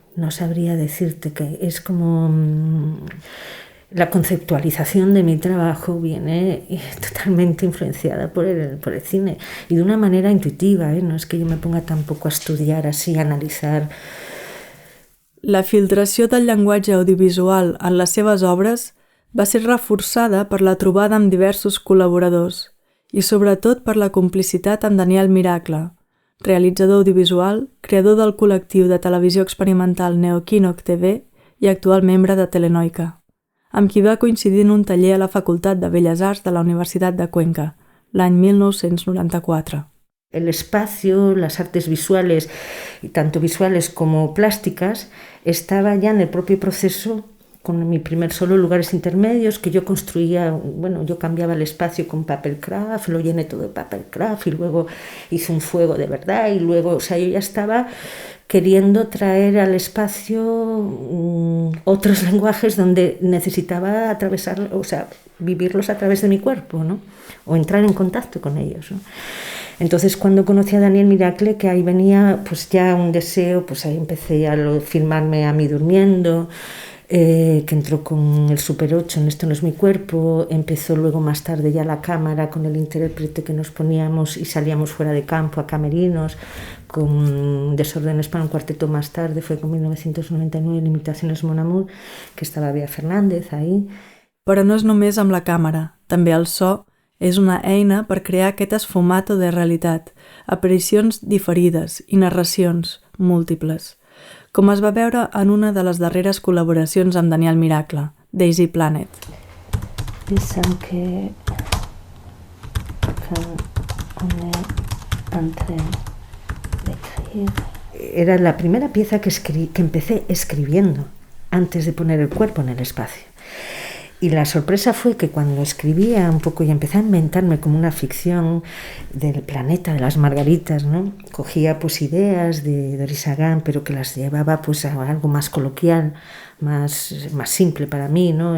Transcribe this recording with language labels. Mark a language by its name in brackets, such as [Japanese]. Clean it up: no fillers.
[Spanish] No sabría decirte que es como la conceptualización de mi trabajo viene totalmente influenciada por el cine y de una manera intuitiva, no es que yo me ponga tampoco a estudiar así, a analitzar. [Catalan] La filtració del llenguatge audiovisual en les seves obres va ser reforçada per la trobada amb diversos col·laboradors i sobretot per la complicitat amb Daniel Miracle, realitzador audiovisual, creador del col·lectiu de televisió experimental Neokinok TV i actual membre de Telenoica, amb qui va coincidir en un taller a la Facultat de Belles Arts de la Universitat de Cuenca, l'any 1994. [Spanish] El espacio, las artes visuales, tanto visuales como plásticas, estaba ya en el propio proceso con mi primer solo Lugares Intermedios, que yo construía, bueno, yo cambiaba el espacio con Papercraft, lo llené todo de Papercraft y luego hice un fuego de verdad y luego, o sea, yo ya estaba queriendo traer al espacio otros lenguajes donde necesitaba atravesar, o sea, vivirlos a través de mi cuerpo, ¿no? O entrar en contacto con ellos, ¿no? Entonces, cuando conocí a Daniel Miracle, que ahí venía pues ya un deseo, pues ahí empecé a filmarme a mí durmiendo, que entró con el Super 8 en Esto no es mi cuerpo, empezó luego más tarde ya la cámara con el intérprete que nos poníamos y salíamos fuera de campo a camerinos, con Desórdenes para un cuarteto más tarde, fue con 1999, Limitaciones Mon Amour, que estava Bea Fernández ahí. [Catalan] Però no és només amb la càmera, també el so és una eina per crear aquest esfumato de realitat, aparicions diferides i narracions múltiples, com es va veure en una de les darreres col·laboracions amb Daniel Miracle, Daisy Planet. [Spanish] Dicen que [French] on est en train d'écrire. [Spanish] Era la primera pieza que empecé escribiendo antes de poner el cuerpo en el espacio. Y la sorpresa fue que cuando escribía un poco y empecé a inventarme como una ficción del planeta de las margaritas, ¿no? Cogía pues ideas de Doris Agán, pero que las llevaba pues a algo más coloquial, más simple para mí, ¿no?